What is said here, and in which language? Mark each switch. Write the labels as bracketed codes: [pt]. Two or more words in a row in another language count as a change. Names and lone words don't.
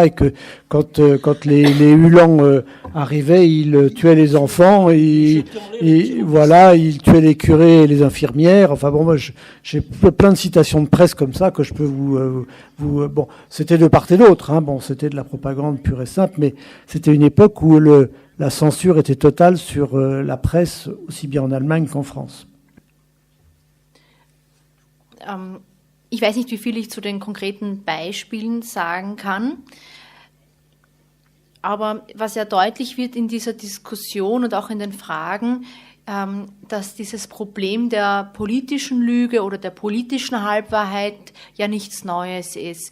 [fr] Et que quand les Uhlans arrivaient, ils tuaient les enfants et voilà, ils tuaient les curés et les infirmières. Enfin bon, moi j'ai plein de citations de presse comme ça que je peux vous bon, c'était de part et d'autre. Hein, bon, c'était de la propagande pure et simple, mais c'était une époque où la censure était totale sur la presse, aussi bien en Allemagne qu'en France. [de] Ich weiß nicht, wie viel ich zu den konkreten Beispielen sagen kann, aber was ja deutlich wird in dieser Diskussion und auch in den Fragen, dass dieses Problem der politischen Lüge oder der politischen Halbwahrheit ja nichts Neues ist.